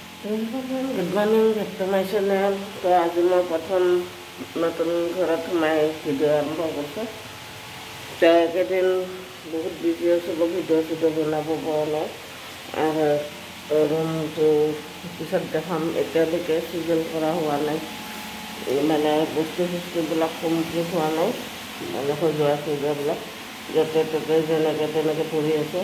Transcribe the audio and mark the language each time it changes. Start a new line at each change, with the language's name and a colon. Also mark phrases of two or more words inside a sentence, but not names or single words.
English: Good morning, to my channel. So,
Assamese: আজি মই প্ৰথম নতুন ঘৰত মই ভিডিঅ' আৰম্ভ কৰিছোঁ। এইকেইদিন বহুত বিজি আছোঁ, ভিডিঅ' বনাব পৰা নাই আৰু ৰুমটো পিছত দেখাম। এতিয়ালৈকে চিজিল কৰা হোৱা নাই, মানে বস্তুবিলাক কমপ্লিট হোৱা নাই, মানে সজোৱাবিলাক য'তে ত'তে যেনেকৈ তেনেকৈ পৰি আছে।